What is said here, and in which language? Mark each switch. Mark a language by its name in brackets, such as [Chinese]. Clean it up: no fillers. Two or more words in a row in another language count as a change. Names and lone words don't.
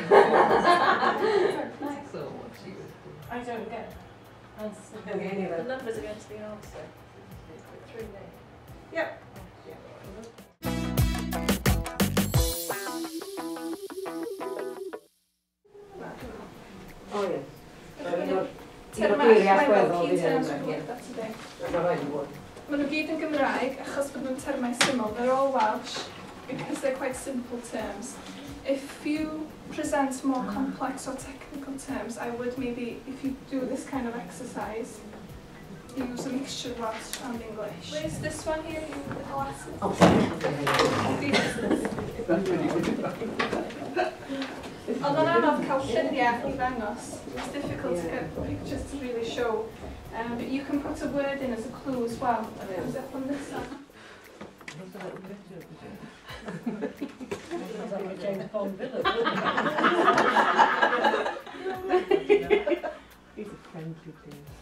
[English] So what you I don't get answer. Don't get any of The them. numbers are going to be an answer. 3 names. Yep. Oh yeah. [Welsh] Termau allweddol, [English] key terms we've looked at today. [Welsh] Maen nhw gyd yn Gymraeg achos bod nhw'n termau syml. [English] They're all Welsh because they're quite simple terms. If you present more complex or technical terms, I would maybe, if you do this kind of exercise, use a mixture of Welsh and English. Where's this one here? The glasses. [Welsh] Ond o'n anodd cael lluniau I ddangos. [English] It's difficult to get pictures to really show. But you can put a word in as a clue as well. That comes up on this side. James Bond villain. He's a friendly thing.